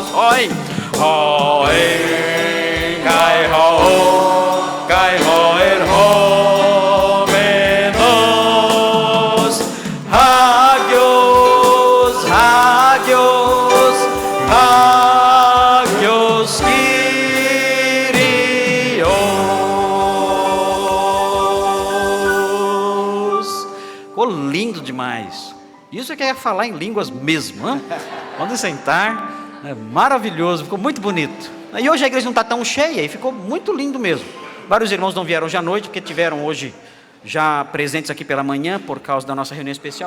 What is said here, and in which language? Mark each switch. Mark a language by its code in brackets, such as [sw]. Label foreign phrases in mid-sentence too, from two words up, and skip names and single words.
[el] ὁ ὤν, ὁ ὤν, καὶ ὁ ἐρχόμενος, ἅγιος, ἅγιος, ἅγιος Κύριος. [pt] Ficou lindo demais. Isso é que é falar em línguas mesmo, hein? Pode sentar. É maravilhoso, ficou muito bonito. E hoje a igreja não está tão cheia e ficou muito lindo mesmo. Vários irmãos não vieram hoje à noite, porque tiveram hoje já presentes aqui pela manhã, por causa da nossa reunião especial.